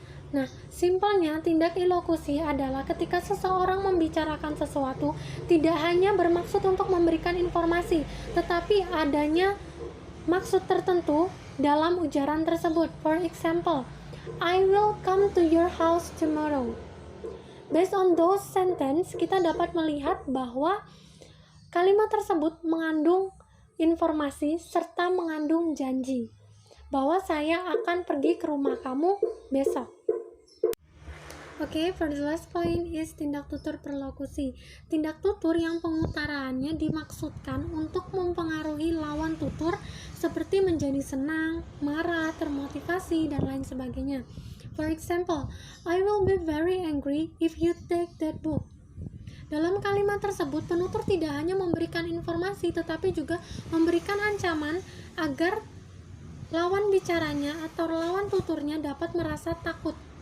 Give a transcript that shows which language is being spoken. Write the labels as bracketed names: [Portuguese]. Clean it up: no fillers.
[Indonesian] Nah, simpelnya tindak ilokusi adalah ketika seseorang membicarakan sesuatu tidak hanya bermaksud untuk memberikan informasi, tetapi adanya maksud tertentu dalam ujaran tersebut. [English] For example, "I will come to your house tomorrow." Based on those sentence, [Indonesian] kita dapat melihat bahwa kalimat tersebut mengandung informasi serta mengandung janji bahwa saya akan pergi ke rumah kamu besok. [English] Okay, for the last point is [Indonesian] tindak tutur perlokusi. Tindak tutur yang pengutaraannya dimaksudkan untuk mempengaruhi lawan tutur seperti menjadi senang, marah, termotivasi, dan lain sebagainya. [English] For example, "I will be very angry if you take that book." [Indonesian] Dalam kalimat tersebut, penutur tidak hanya memberikan informasi tetapi juga memberikan ancaman agar lawan bicaranya atau lawan tuturnya dapat merasa takut.